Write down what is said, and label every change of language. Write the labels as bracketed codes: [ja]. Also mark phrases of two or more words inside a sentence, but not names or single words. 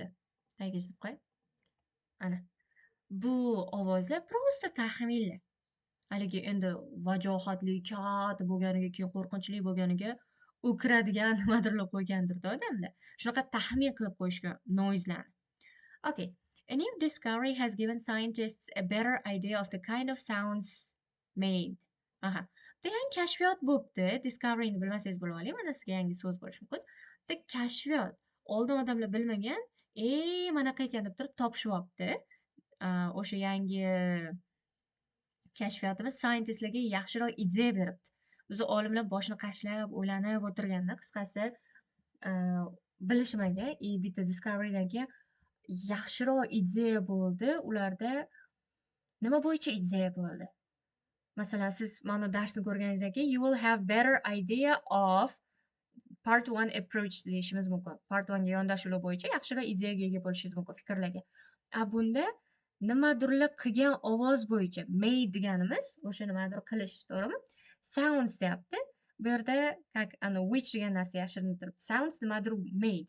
[uz] Tagiga yozib qo'y. Ana. Bu ovozlar prosta taxminlar. Haligi endi vajohatli, katta bo'lganiga, keyin qo'rqinchli bo'lganiga u kiradigan nimadirlar qo'ygandir-da odamlar. Shunaqa taxmin qilib qo'yishgan noizlarni. Okay. [en] A new discovery has given scientists a better idea of the kind of sounds made. [uz] Aha. Bitta yangi kashfiyot bo'pti. Discoveryni bilmasangiz bilib oling. Mana sizga yangi so'z bo'lishi mumkin. Bitta kashfiyot. Oldin odamlar bilmagan, manaqa ekan deb turib topishib olibdi. O'sha yangi kashfiyotimiz scientistlarga yaxshiroq ideya beribdi. Biz olimlar boshini qashlab, o'ylanib o'tirganda, qisqasi, bilishmagan, bitta discoverydan keyin yaxshiroq ideya bo'ldi. Ularda nima bo'yicha ideya bo'ldi? Masalan, siz mana darsni ko'rganingizdan keyin [en] you will have better idea of part 1 approach [uz] deyishimiz mumkin. Part 1 ga yondashuvlar bo'yicha yaxshiroq ideyaga ega bo'lishingiz mumkin, fikrlarga. Bunda nimadirlar qilgan ovoz bo'yicha made deganimiz o'sha nimadir qilish, to'g'rimi? Sounds deyapti. Bu yerda как which degan narsa yashirinib turibdi. Sounds nimadir made.